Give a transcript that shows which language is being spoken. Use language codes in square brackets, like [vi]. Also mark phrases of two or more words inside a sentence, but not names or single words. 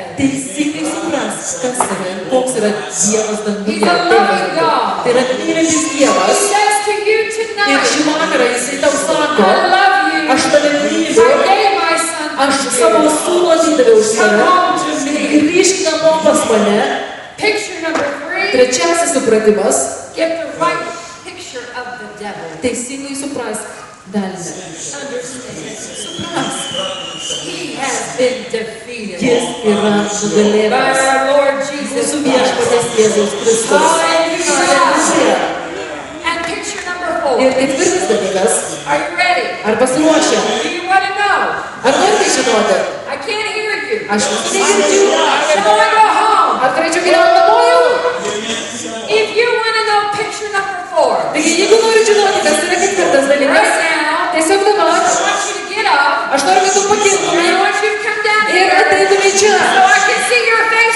[lt] Teisingai supras, kas yra ir koks yra Dievas danguje. [en] He's a loving God. [lt] Tai yra mylintis [en] He [lt] Dievas. [en] says to you [lt] Ir [en] tonight, [lt] šį vakarą jisai tau sako, [en] I love you. [lt] aš tave myliu, [en] I gave my son [lt] aš [en] to [lt] savo [en] you. [lt] sūnų atidaviau už [en] Come [lt] tave. [en] home to me. [lt] Grįžk namo pas mane. [en] Picture number 3. [lt] Trečiasis supratimas. [en] Get the right picture of the devil. [lt] Teisingai supras velnę. [en] Understand. [lt] Supras. [en] He has been defeated [lt] Jis yra [en] by [lt] nugalėtas. [en] our Lord Jesus [lt] Mūsų [en] Christ. [lt] viešpatės Jėzaus Kristus. [en] Hallelujah. And picture number 4. [lt] Ir ketvirtas dalykas. [en] Are you ready? [lt] Ar pasiruošę? [en] Do you want to know? [lt] Ar norite žinoti? [en] I can't hear you. [lt] Aš jūsų negirdžiu. [en] Shall I go home? [lt] Ar turėčiau keliauti namo jau? [en] If you want to know picture number 4, [lt] Taigi, jeigu nori žinoti, kas yra ketvirtas dalykas, [en] right now, [lt] tiesiog dabar [en] I want you to get up [lt] aš noriu, kad tu [en] and I [lt] pakiltumai [en] want you to come down [lt] ir [en] here [lt] ateitumai čia. [en] so I can see your